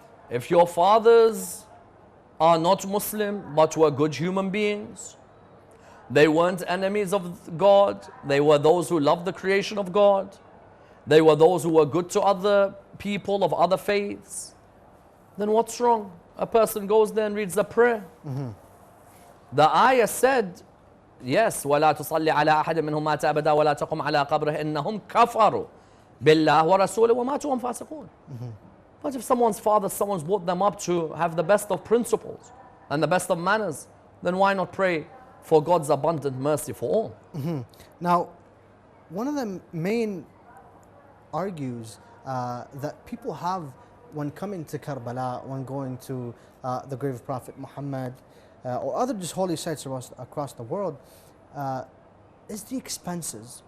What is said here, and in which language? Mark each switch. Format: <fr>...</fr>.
<en>If your fathers are not Muslim but were good human beings, they weren't enemies of God, they were those who loved the creation of God, they were those who were good to other people of other faiths, then what's wrong? A person goes there and reads a prayer. The ayah said, yes,</en> <ar>وَلَا تُصَلِّ عَلَىٰ أَحَدٍ مِّنْهُمْ مَاتَ أَبَدًا وَلَا تَقُمْ عَلَىٰ قَبْرِهِ إِنَّهُمْ كَفَرُوا بِاللَّهِ وَرَسُولِهِ وَمَاتُوا وَهُمْ فَاسِقُونَ.</ar> <en>But if someone's father, someone's brought them up to have the best of principles and the best of manners, then why not pray for God's abundant mercy for all? Now, one of the main argues that people have when coming to Karbala, when going to the grave of Prophet Muhammad or other just holy sites across the world, is the expenses.</en>